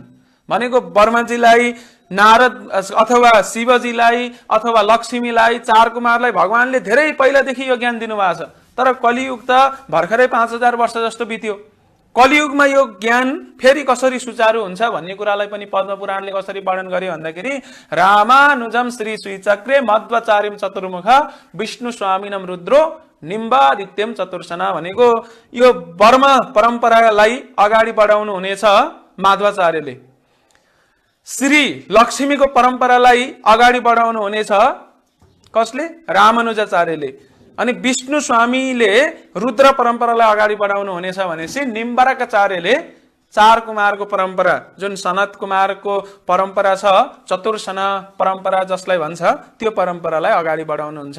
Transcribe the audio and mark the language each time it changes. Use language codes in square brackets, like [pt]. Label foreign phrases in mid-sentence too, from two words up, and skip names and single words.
[ne] भनेको वर्माजीलाई, नारद अथवा शिवजीलाई अथवा लक्ष्मीलाई, 4 कुमारलाई भगवानले धेरै पहिलादेखि यो ज्ञान दिनुभएको छ। तर कलियुग त भर्खरै 5000 वर्ष जस्तो बित्यो। कलियुगमा यो ज्ञान फेरि कसरी सुचारू हुन्छ भन्ने कुरालाई पनि पद्म पुराणले कसरी वर्णन गर्यो भन्दाखेरि [sa] रामानुजम श्री श्रीचक्रे मध्वाचार्यम चतुर्मुख विष्णु स्वामिनम रुद्रो निम्बादित्यम चतुर्सना [ne] भनेको यो वर्म परम्परालाई अगाडि बढाउनु हुनेछ माध्वाचार्यले। श्री लक्ष्मीको परम्परालाई अगाडि बढाउनु हुनेछ कसले? रामानुजाचार्यले। अनि विष्णु स्वामीले रुद्र परम्परालाई अगाडि बढाउनु हुनेछ भनेपछि निम्बारकाचार्यले चार कुमारको परम्परा जुन सनत कुमारको परम्परा छ, चतुर्सन परम्परा जसलाई भन्छ, त्यो परम्परालाई अगाडि बढाउनुहुन्छ।